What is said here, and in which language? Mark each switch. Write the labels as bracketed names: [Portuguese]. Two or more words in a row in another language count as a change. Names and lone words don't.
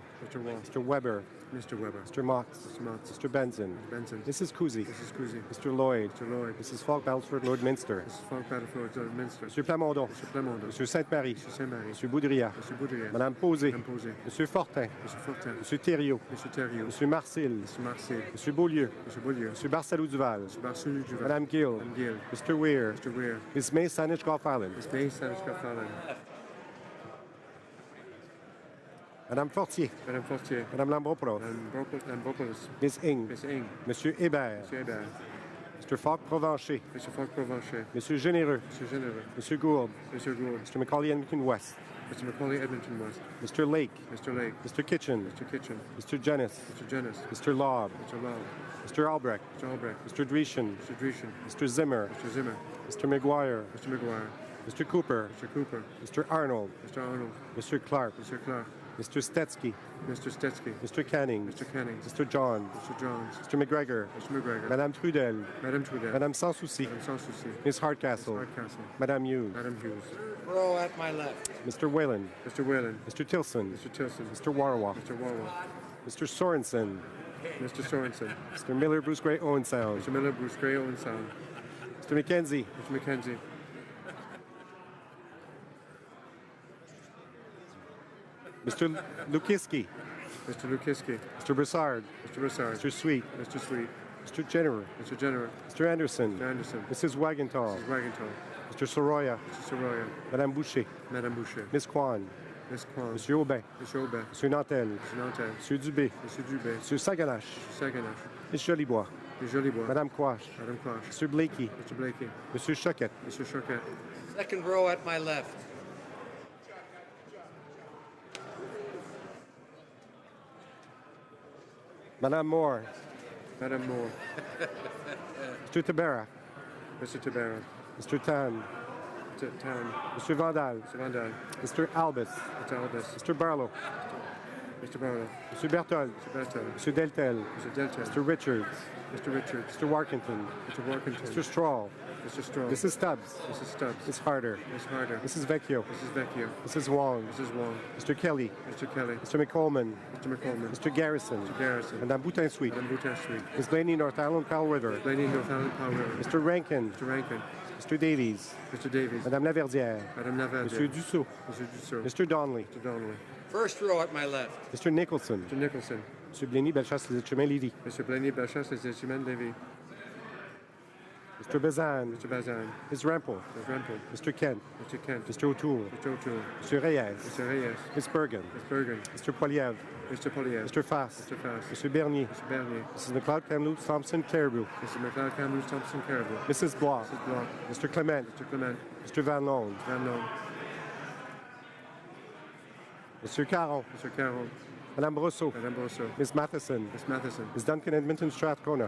[English] Mr. Wall. Mr. Weber. Mr. Weber. Mr. Motz. Mr. Motz. Mr. Benson. Mr. Benson. Mrs. Cousy. Mrs. Cousy. Mr. Lloyd. Mr. Lloyd. Mrs. Falk Balford, Lord Minster. Mrs. Falk Battlefield, Lord Minster. Mr. Plamondon. Mr. Plamondon. Mr. Sainte-Marie. Mr. Saint-Marie. Mr. Boudria. Mr. Boudria. Madame Posé. Madame Posé. Mr. Fortin. Mr. Fortin. Mr. Thériault. Mr. Thériault. Mr. Marcil. Mr. Marcel. Mr. Beaulieu. Mr. Beaulieu. Mr. Barcelou-Duval. Mr. Barcelou Duval. Madame Gill. Madame Gill. Mr. Weir. Mr. Weir. Ms. May Saanich Golf Island. Ms. May Saanich Golf Island. Madame Fortier. Madame Fortier. Madame Lambropoulos. Madame Lambropoulos. Ms. Ing. Ms. Ing. Monsieur Hébert. Monsieur Hébert. Mr. Falk Provencher. Mr. Falk Provencher. Monsieur Généreux. Mr. Généreux. Monsieur Gould. Mr. Gould. Mr. Macaulay Edmonton West. Mr. Macaulay Edmonton West. Mr. Lake. Mr. Lake. Mr. Kitchen. Mr. Kitchen. Mr. Jennis. Mr. Jennis. Mr. Laub. Mr. Law. Mr. Albrecht. Mr. Albrecht. Mr. Dreeshen. Mr. Dreeshen. Mr. Zimmer. Mr. Zimmer. Mr. McGuire. Mr. McGuire. Mr. Cooper. Mr. Cooper. Mr. Arnold. Mr. Arnold. Mr. Clark. Mr. Clark. Mr. Stetsky. Mr. Stetsky. Mr. Canning. Mr. Canning. Mr. John. Mr. Johns. Mr. McGregor. Mr. McGregor. Madame Trudel. Madame Trudel. Madame Sans Souci. Madame Sans Souci. Ms. Hardcastle. Ms. Hardcastle. Madame Hughes. Madame Hughes. Row at my left. Mr. Whalen. Mr. Whalen. Mr. Tilson. Mr. Tilson. Mr. Warwa. Mr. Warwa. Mr. Sorensen. Mr. Sorensen. Mr. Miller, Bruce Gray, Owen Sound. Mr. Miller, Bruce Gray, Owen Sound. Mr. McKenzie. Mr. McKenzie. Mr. Lukiski. Mr. Lukiski. Mr. Broussard. Mr. Broussard. Mr. Sweet. Mr. Sweet. Mr. Jenner. Mr. Jenner. Mr. Anderson. Mr. Anderson. Mrs. Wagenthal. Mrs. Wagenthal. Mr. Soroya. Mr. Soroya. Madame Boucher. Madame Boucher. Miss Kwan. Miss Kwan. Monsieur Aubin. Monsieur Aubin. Monsieur Nantel. Monsieur Nantel. Monsieur Dubé. Monsieur Dubé. Monsieur Saganache. Monsieur Saganache. Miss Jolibois. Miss Jolibois. Madame Quash. Madame Quash. Mr. Blakey. Mr. Blakey. Monsieur Choquette. Monsieur Choquette. Second row at my left. Madame Moore. Madame Moore. Mr. Tabera. Mr. Tabera. Mr. Tan. Mr. Tan. Mr. Vandal. Mr. Vandal. Mr. Albus. Mr. Albus. Mr. Barlow. Mr. Barlow. Mr. Berthold. Mr. Bertel. Mr. Deltel. Mr. Deltel. Mr. Richards. Mr. Richards. Mr. Warkington. Mr. Warkington. Mr. Stroll. Mr. Stroll. Mrs. Stubbs. Mrs. Stubbs. Miss Harder. Miss Harder. Mrs. Vecchio. Mrs. Vecchio. Mrs. Wong. Mrs. Wong. Mr. Kelly. Mr. Kelly. Mr. McColman. Mr. McColman. Mr. Garrison. Mr. Garrison. Madame Boutin Sweet. Madame Boutin Sweet. Miss Blaney, North Island, Powell River. Lady Northumberland, Powell River. Mr. Rankin. Mr. Rankin. Mr. Davies. Mr. Davies. Madame Laverdière. Madame Laverdière. Monsieur Dussault. Mr. Dussault. Mr. Donnelly. Mr. Donnelly. First row at my left. Mr. Nicholson. Mr. Nicholson. Mr. Blaney, Bellechasse, Les Chemins, Lévis. Mr. Blaney, Bellechasse, Les Chemins, Lévis. Mr. Bazan. Mr. Bazan. Ms. Rampel. Ms. Rampel. Mr. Kent. Mr. Kent. Mr. O'Toole. Mr. O'Toole. Mr. Reyes. Mr. Reyes. Ms. Bergen. Ms. Bergen. Mr. Poiliev. Mr. Poliev. Mr. Fass. Mr. Fass. Mr. Bernier. Mr. Bernier. Mrs. McLeod, Kamloops, Thompson, Caribou. Mr. McLeod, Kamloops, Thompson, Caribou. Mrs. Block. Mrs. Block. Mr. Clement. Mr. Clement. Mr. Van Loan. Van Loan. Mr. Caron. Mr. Carroll. Madame Brosseau. Madame Brosseau. Ms. Matheson. Miss Matheson. Ms. Duncan, Edmonton, Strathcona.